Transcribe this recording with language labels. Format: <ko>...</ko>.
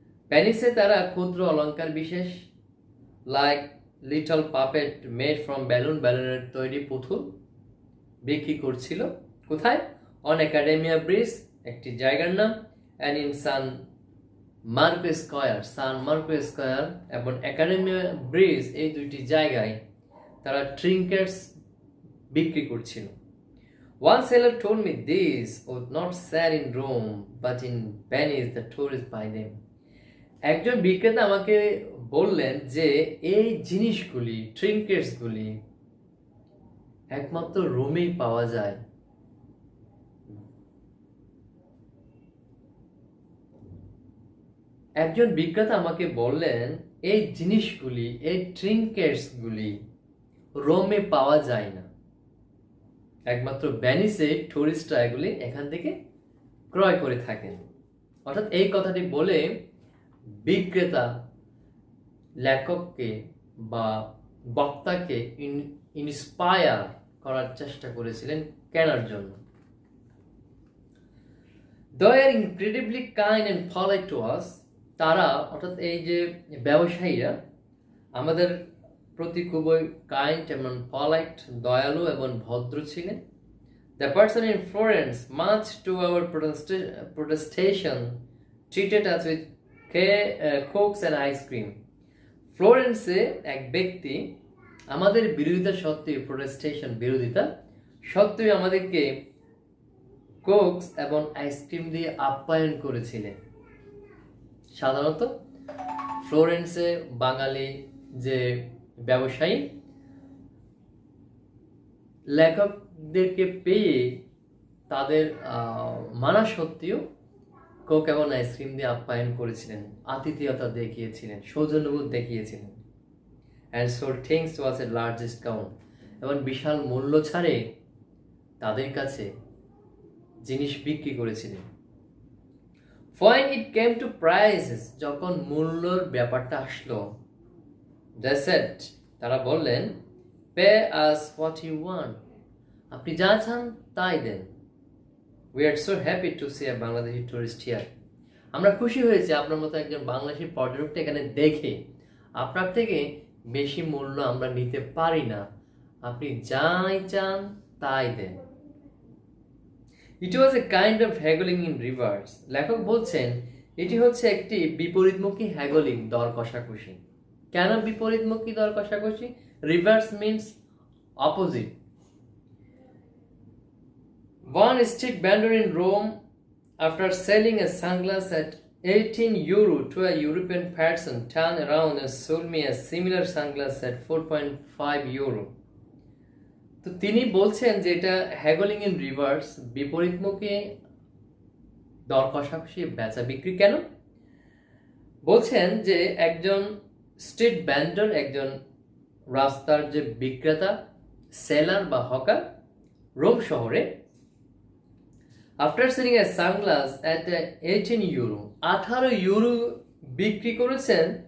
<bn>ভেনিসে তারা ক্ষুদ্র অলংকার বিশেষ</bn> <en>like little puppet made from balloon,</en> <bn>ব্যালুনের তৈরি পুতুল বিক্রি করছিল। কোথায়? অন একাডেমিয়া ব্রিজ, একটি জায়গার নাম, and in San Marco square, San Marco square এবং একাডেমিয়া ব্রিজ, এই দুইটি জায়গায় তারা ট্রিঙ্কেটস বিক্রি করছিল।</bn> <en>One seller told me this would not sell in Rome but in Venice the tourists buy them.</en> <bn>একজন বিক্রেতা আমাকে বললেন যে এই জিনিসগুলি, ট্রিঙ্কেটসগুলি একমাত্র রোমেই পাওয়া যায়। একজন বিক্রেতা আমাকে বললেন এই জিনিসগুলি, এই ট্রিঙ্কেটসগুলি রোমে পাওয়া যায় না, একমাত্র ভেনিসে টুরিস্টরা এগুলি এখান থেকে ক্রয় করে থাকেন। অর্থাৎ এই কথাটি বলে বিক্রেতা লেখককে বা বক্তাকে ইন্সপায়ার করার চেষ্টা করেছিলেন কেনার জন্য।</bn> <en>They are incredibly kind and polite to us.</en> <bn>তারা অর্থাৎ এই যে ব্যবসায়ীরা আমাদের প্রতি খুবই কাইন্ড এবং পলাইট, দয়ালু এবং ভদ্র ছিলেন।</bn> <en>The person in Florence, much to our protestation, treated us with cokes and ice cream.</en> <bn>ফ্লোরেন্সে এক ব্যক্তি আমাদের বিরোধিতা সত্ত্বেও, প্রোটেস্টেশন বিরোধিতা সত্ত্বেও আমাদেরকে কোকস এবং আইসক্রিম দিয়ে আপ্যায়ন করেছিলেন। সাধারণত ফ্লোরেন্সে বাঙালি যে ব্যবসায়ী লেখকদেরকে পেয়ে তাদের মানা সত্ত্বেও কোক এবং আইসক্রিম দিয়ে আপ্যায়ন করেছিলেন, আতিথেয়তা দেখিয়েছিলেন, সৌজন্যবোধ দেখিয়েছিলেন।</bn> <en>and sold things was a large discount,</en> <bn>এবং বিশাল মূল্য ছাড়ে তাদের কাছে জিনিস বিক্রি করেছিলেন।</bn> <en>When it came to prices,</en> <bn>যখন মূল্যর ব্যাপারটা আসলো,</bn> <en>they said,</en> <bn>তারা বললেন,</bn> <en>pay us what you want,</en> <bn>আপনি যা চান তাই দেন।</bn> <en>We are so happy to see a Bangladeshi tourist here.</en> <bn>আমরা খুশি হয়েছি আপনার মতো একজন বাংলাদেশি পর্যটককে এখানে দেখে। আপনার থেকে বেশি মূল্য আমরা নিতে পারি না, আপনি যাই চান তাই দেন।</bn> <en>It was a kind of haggling in reverse.</en> <bn>লেখক বলছেন এটি হচ্ছে একটি বিপরীতমুখী হ্যাগলিং, দর কষাকষি। কেন বিপরীতমুখী দর কষাকষি?</bn> <en>Reverse means opposite. One street vendor in Rome, after selling a sunglass at 18 euro to a European person, turned around and sold me a similar sunglass at 4.5 euro.</en> <bn>তো তিনি বলছেন যে এটা</bn> <en>haggling in reverse,</en> <bn>বিপরীতমুখী দর কষাকষি, বেচা বিক্রি। কেন বলছেন যে একজন স্ট্রিট ভেন্ডর, একজন রাস্তার যে বিক্রেতা, সেলার বা হকার রোম শহরে,</bn> <en>after selling a sunglass at 18 euro,</en> <bn>18 euro বিক্রি করেছেন</bn>